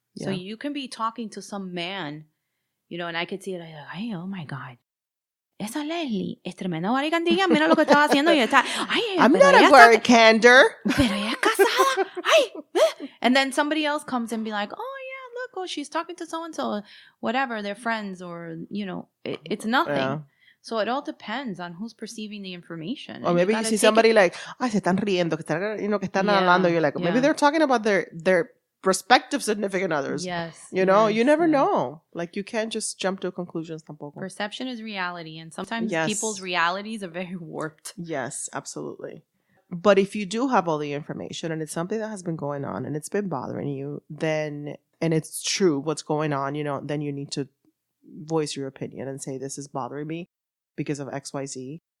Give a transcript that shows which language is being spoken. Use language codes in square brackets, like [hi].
[en] Yeah. So you can be talking to some man, and I could see it like, hey, oh my God, [es] esa Leslie es tremenda Guaricandilla, mira lo que estaba haciendo y está, ay, [en] I'm not a Guaricander. [es] Pero ella es casada. Ay. [en] And then somebody else comes and be like, oh yeah, look, oh, she's talking to so-and-so, whatever, they're friends, or, it's nothing. Yeah. So it all depends on who's perceiving the information. Or maybe you see somebody like, [es] ay, se están riendo, que están hablando. [en] You're like, maybe they're talking about their prospective significant others. Yes. You never know. Like, you can't just jump to conclusions [es] tampoco. [en] Perception is reality, and sometimes people's realities are very warped. Yes, absolutely. But if you do have all the information and it's something that has been going on and it's been bothering you, then, and it's true what's going on, then you need to voice your opinion and say, this is bothering me because of XYZ.